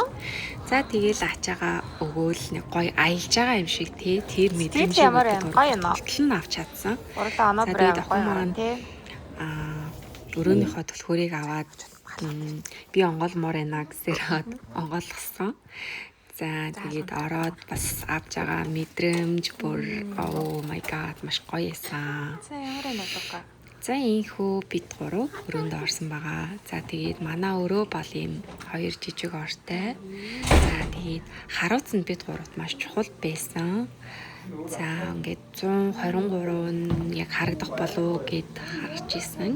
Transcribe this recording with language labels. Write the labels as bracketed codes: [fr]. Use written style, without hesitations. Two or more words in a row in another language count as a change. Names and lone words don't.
[mn] За тэгэл ачаага өгөөл нэг гоё аялж байгаа юм шиг тий тэр мэдрэмж нь авч чадсан. За тэгээд охин маань өрөөнийхөө түлхүүрийг аваад би онгол морена гэсээр онгойлгосон. За тэгээд ороод бас авч байгаа мэдрэмж бүр [en] oh my god [mn] маш гоё эсэн. За ямар энэ болоо. За ийхүү бид гурав өрөөнд орсон байгаа. За тэгээд манай өрөө бол ийм хоёр жижиг ортой. За тэгээд харуулцанд бид гуравт маш чухал байсан. За ингээд 123 нь яг харагдах болов гэд харж исэн.